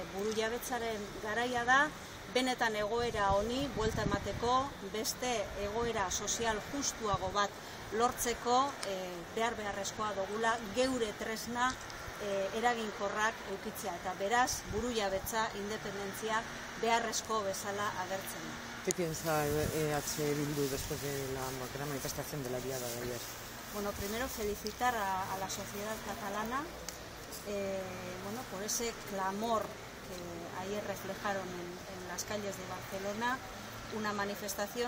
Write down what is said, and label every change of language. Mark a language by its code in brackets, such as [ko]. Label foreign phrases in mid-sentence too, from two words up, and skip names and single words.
[eu] Burujabetzaren garaia da, benetan egoera honi buelta emateko, beste egoera sozial justuago bat lortzeko beharrezkoa dugula geure tresna eraginkorrak edukitzea, eta beraz burujabetza, independentzia beharrezko bezala agertzen da. [es] ¿Qué piensa EH Bildu después de la gran manifestación de la diada de ayer? Bueno, primero felicitar a la sociedad catalana por ese clamor que ayer reflejaron en las calles de Barcelona, una manifestación